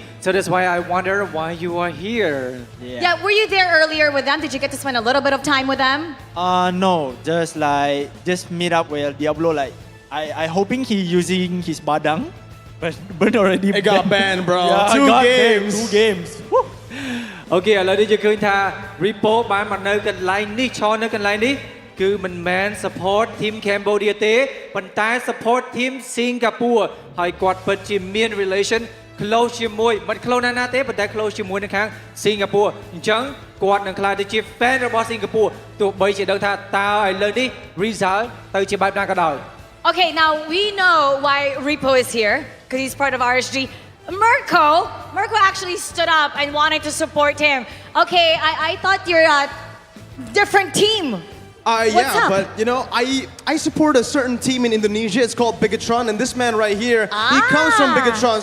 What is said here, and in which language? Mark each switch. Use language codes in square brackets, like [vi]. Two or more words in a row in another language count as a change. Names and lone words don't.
[en] So that's why I wonder why you are here. Yeah, were you there earlier with them? Did you get to spend a little bit of time with them? No, just meet up with Diablo. I hoping he using his badang, but already it got banned, bro. Yeah, 2 games. Woo. [km] អូខេឥឡូវនេះយើងឃើញថា Repo បានមកនៅកន្លែងនេះឈរនៅកន្លែងនេះគឺមិនមែន [en] support team Cambodia [km] ទេប៉ុន្តែ [en] support team Singapore [km] ហើយគាត់ពិតជាមាន [en] relation close [km] ជាមួយមិន close ណាទេប៉ុន្តែ close ជាមួយនៅខាង Singapore អញ្ចឹងគាត់នឹងក្លាយទៅជា fan របស់ Singapore ទោះបីជាដឹងថាតើឥឡូវនេះ result ទៅជាបែបណាក៏ដោយ [en] Okay, now we know why Repo is here because he's part of RSG. Mirko actually stood up and wanted to support him. Okay, I thought you're a different team. What's up? But I support a certain team in Indonesia. It's called Bigatron, and this man right here, he comes from Bigatron.